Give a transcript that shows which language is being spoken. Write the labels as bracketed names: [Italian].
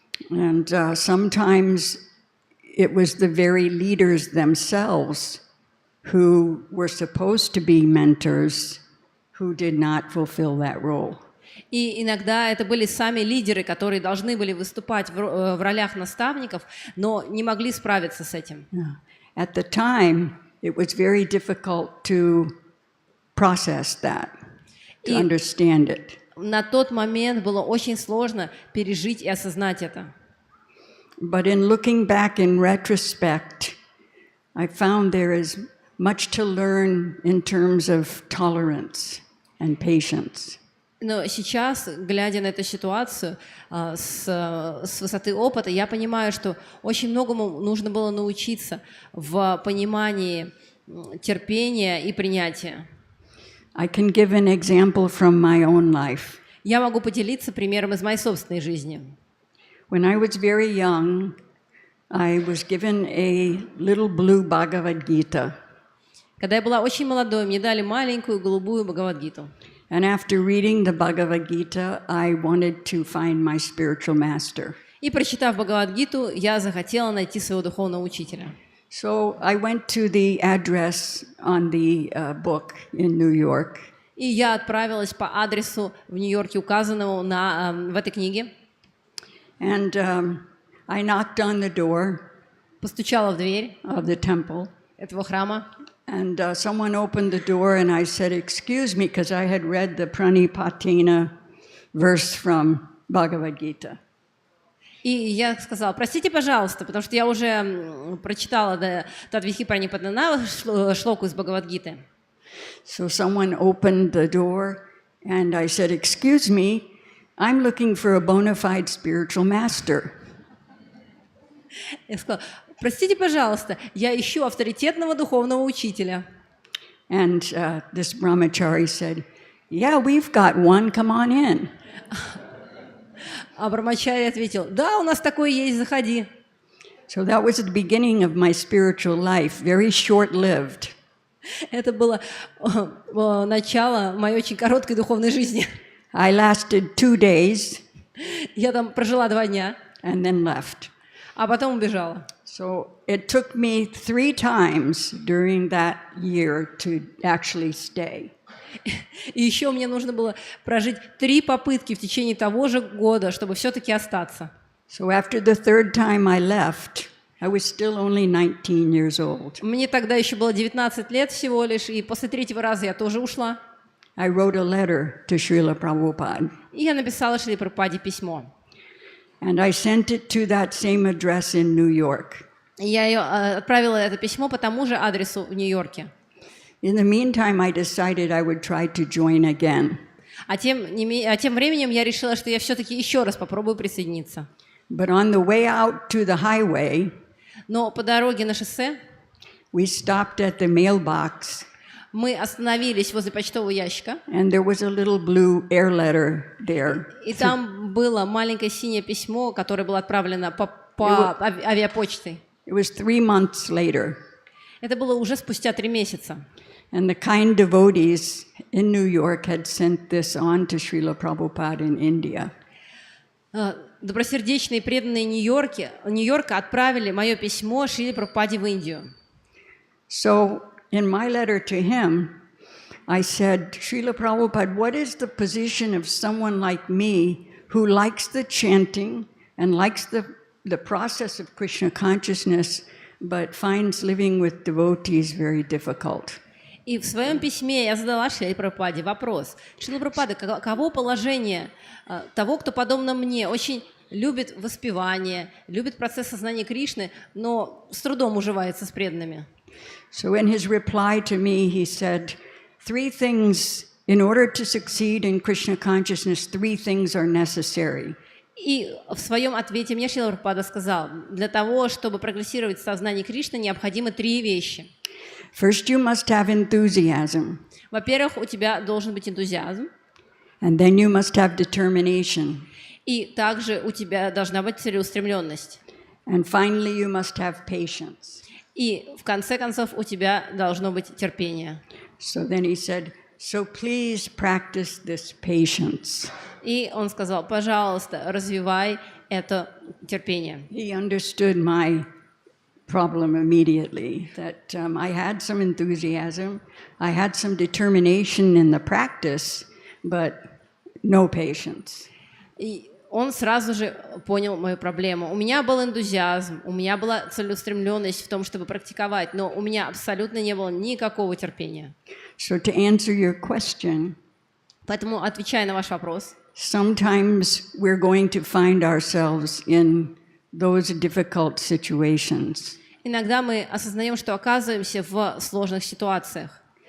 [English] And sometimes it was the very leaders themselves who were supposed to be mentors who did not fulfill that role. [Russian] И иногда это были сами лидеры, которые должны были выступать в ролях наставников, но не могли справиться с этим. [English] At the time, it was very difficult to process that, to understand it. [Russian] На тот момент было очень сложно пережить и осознать это. [English] But in looking back in retrospect, I found there is much to learn in terms of tolerance and patience. [Russian] Но сейчас, глядя на эту ситуацию с высоты опыта, я понимаю, что очень многому нужно было научиться в понимании терпения и принятия. [English] I can give an example from my own life. [Russian] Я могу поделиться примером из моей собственной жизни. [English] When I was very young, I was given a little blue Bhagavad Gita. [Russian] Когда я была очень молодой, мне дали маленькую голубую Бхагавад-гиту. [English] And after reading the Bhagavad Gita, I wanted to find my spiritual master. [Russian] И прочитав Бхагавад-гиту, я захотела найти своего духовного учителя. [English] So I went to the address on the book in New York. [Russian] И я отправилась по адресу в Нью-Йорке, указанному в этой книге. [English] And I knocked on the door [Russian] Постучала в дверь [English] of the temple. [Russian] этого храма. [English] And someone opened the door and I said, excuse me, because I had read the Pranipatina verse from Bhagavad Gita. [Russian] И я сказала: простите, пожалуйста, потому что я уже прочитала Тадвихи Пранипадана, шлоку из Бхагавад-гиты. [English] So someone opened the door and I said, excuse me, I'm looking for a bona fide spiritual master. [Russian] Я сказала: простите, пожалуйста, я ищу авторитетного духовного учителя. [English] And this brahmachari said, yeah, we've got one, come on in. [Russian] А Брамачари ответил: да, у нас такой есть, заходи. [English] So that was the beginning of my spiritual life, very short-lived. [Russian] Это было начало моей очень короткой духовной жизни. [English] I lasted 2 days. [Russian] Я там прожила 2 дня. [English] And then left. [Russian] А потом убежала. [English] So it took me 3 times during that year to actually stay. [Russian] И еще мне нужно было прожить 3 попытки в течение того же года, чтобы все-таки остаться. [English] So after the 3rd time I left, I was still only 19 years old. [Russian] Мне тогда еще было 19 лет всего лишь, и после 3-го раза я тоже ушла. [English] I wrote a letter to Srila Prabhupada. [Russian] И я написала Шриле Прабхупаде письмо. [English] And I sent it to that same address in New York. [Russian] Я отправила это письмо по тому же адресу в Нью-Йорке. [English] In the meantime, I decided I would try to join again. [Russian] А тем временем я решила, что я все-таки еще раз попробую присоединиться. [English] But on the way out to the highway, [Russian] Но по дороге на шоссе [English] we stopped at the mailbox, [Russian] мы остановились возле почтового ящика, [English] and there was a little blue air letter there. [Russian] и там было маленькое синее письмо, которое было отправлено по авиапочтой. [English] It was 3 months later. [Russian] Это было уже спустя 3 месяца. [English] And the kind devotees in New York had sent this on to Srila Prabhupada in India. [Russian] Добросердечные преданные Нью-Йорка отправили мое письмо Шриле Прабхупаде в Индию. [English] So in my letter to him, I said, Srila Prabhupada, what is the position of someone like me who likes the chanting and likes the process of Krishna consciousness, but finds living with devotees very difficult. [Russian] И в своем письме я задала Шриле Прабхупаде вопрос. Шрила Прабхупада, каково положение того, кто, подобно мне, очень любит воспевание, любит процесс сознания Кришны, но с трудом уживается с преданными? [English] So in his reply to me, he said, in order to succeed in Krishna consciousness, 3 things are necessary. [Russian] И в своем ответе мне Шрила Прабхупада сказал, для того, чтобы прогрессировать в сознании Кришны, необходимы 3 вещи. [English] First, you must have enthusiasm. [Russian] Во-первых, у тебя должен быть энтузиазм. [English] And then you must have determination. [Russian] И также у тебя должна быть целеустремленность. [English] And finally, you must have patience. [Russian] И в конце концов у тебя должно быть терпение. [English] So then he said, so please practice this patience. [Russian] И он сказал, пожалуйста, развивай это терпение. [English] He understood my problem immediately, that I had some enthusiasm, I had some determination in the practice, but no patience. [Russian] И он сразу же понял мою проблему. У меня был энтузиазм, у меня была целеустремленность в том, чтобы практиковать, но у меня абсолютно не было никакого терпения. [English] So to answer your question, [Russian] поэтому, отвечая на ваш вопрос, [English] sometimes we're going to find ourselves in those difficult situations. [Russian] Иногда мы осознаем, что оказываемся в сложных ситуациях,